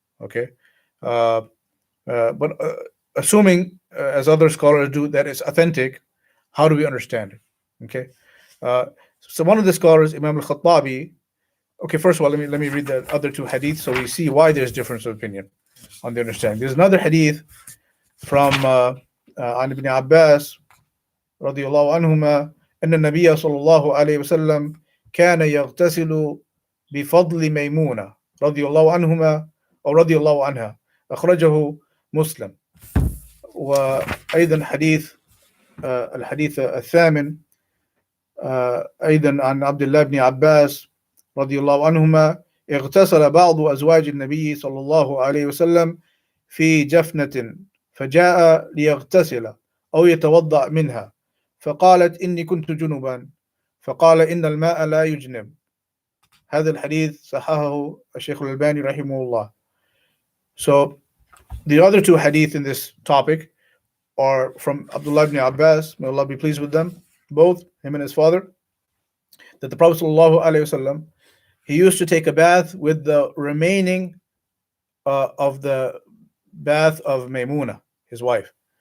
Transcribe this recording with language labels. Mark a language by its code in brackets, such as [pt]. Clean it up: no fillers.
[en] Okay, uh, but assuming as other scholars do that it's authentic, how do we understand it? Okay, uh, so one of the scholars, Imam al-Khattabi. Okay, first of all, let me read the other two hadiths so we see why there's difference of opinion on the understanding. There's another hadith from an Ibn Abbas [ar] رضي الله عنهما أن النبي صلى الله عليه وسلم كان يغتسل بفضل ميمونة رضي الله عنهما أو رضي الله عنها أخرجه مسلم. وأيضا حديث الحديث الثامن أيضا عن عبد الله بن عباس رضي الله عنهما اغتسل بعض أزواج النبي صلى الله عليه وسلم في جفنة فجاء ليغتسل أو يتوضأ منها فقالت إني كنت جنبا فقال إن الماء لا يجنب. هذا الحديث صححه الشيخ الألباني رحمه الله. [en] So the other two hadith in this topic are from Abdullah ibn Abbas, may Allah be pleased with them, both him and his father, that the Prophet ﷺ, he used to take a bath with the remaining of the bath of Maymuna, his wife.